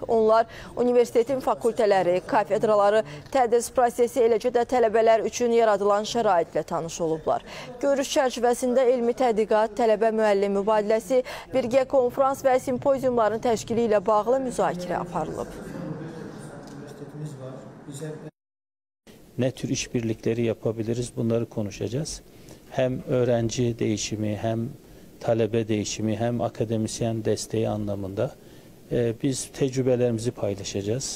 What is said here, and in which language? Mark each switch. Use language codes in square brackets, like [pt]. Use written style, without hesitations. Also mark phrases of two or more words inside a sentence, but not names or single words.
[az] Onlar universitetin fakültələri, kafedraları, tədris prosesi, eləcə də tələbələr üçün yaradılan şəraitlə tanış olublar. Görüş çərçivəsində elmi tədqiqat, tələbə-müəllim mübadiləsi, birgə konferans və simpoziumların təşkili ilə bağlı müzakirə aparılıb. [tr] Ne tür işbirlikleri yapabiliriz, bunları konuşacağız. Hem öğrenci değişimi, hem talebe değişimi, hem akademisyen desteği anlamında biz tecrübelerimizi paylaşacağız.